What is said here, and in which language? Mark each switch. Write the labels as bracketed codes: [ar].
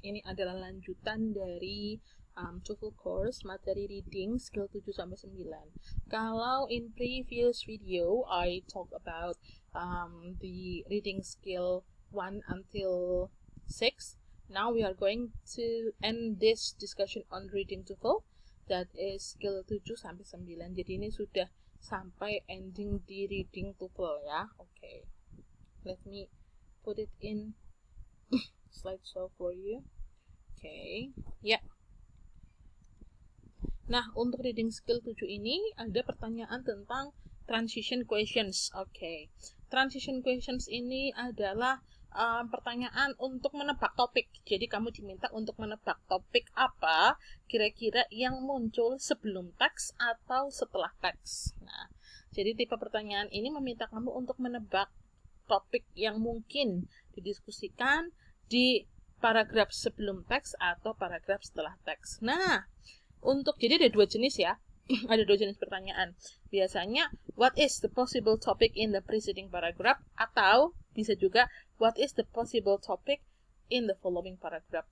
[id] Ini adalah lanjutan dari TOEFL course materi reading skill 7-9. [en] Kalau in previous video I talk about the reading skill 1 until 6. Now we are going to end this discussion on reading TOEFL, that is skill 7-9. [id] Jadi ini sudah sampai ending di reading TOEFL ya. Oke. [en] Let me put it in slideshow for you. [id] Okay, ya. Nah, untuk reading skill 7 ini ada pertanyaan tentang transition questions. Oke. Transition questions ini adalah pertanyaan untuk menebak topik. Jadi kamu diminta untuk menebak topik apa kira-kira yang muncul sebelum teks atau setelah teks. Nah, jadi tipe pertanyaan ini meminta kamu untuk menebak topik yang mungkin didiskusikan di paragraf sebelum teks atau paragraf setelah teks. Nah, jadi ada dua jenis ya. Ada dua jenis pertanyaan. [en] Biasanya, what is the possible topic in the preceding paragraph? [id] Atau bisa juga, [en] what is the possible topic in the following paragraph?